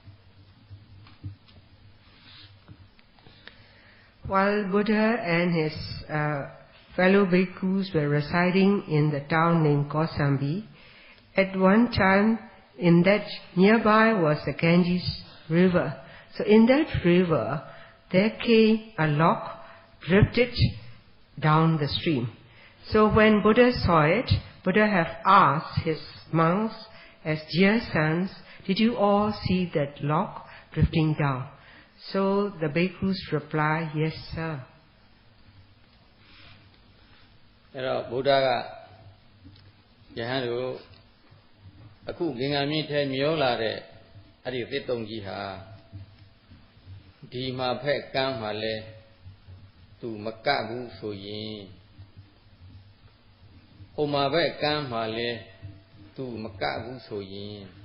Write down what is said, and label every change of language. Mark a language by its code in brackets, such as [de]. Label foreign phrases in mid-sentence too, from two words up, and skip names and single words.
[en] While Buddha and his fellow bhikkhus were residing in the town named Kosambi, at one time in that nearby was the Ganges River. So in that river, there came a log drifted down the stream. So when Buddha saw it, Buddha have asked his monks as dear sons, did you all see that log drifting down? So the bhikkhus reply, yes, sir. [my] အဲ့တော့ဘုရားကယဟန်တို့အခုဂင်္ဂါမြစ်ထဲမျောလာတဲ့အဲ့ဒီသစ်တုံကြီးဟာဒီမှာဖက်ကမ်းမှာလဲသူမကဘူးဆိုရင်ဟိုမှာဘက်ကမ်းမှာလဲသူမကဘူးဆိုရင်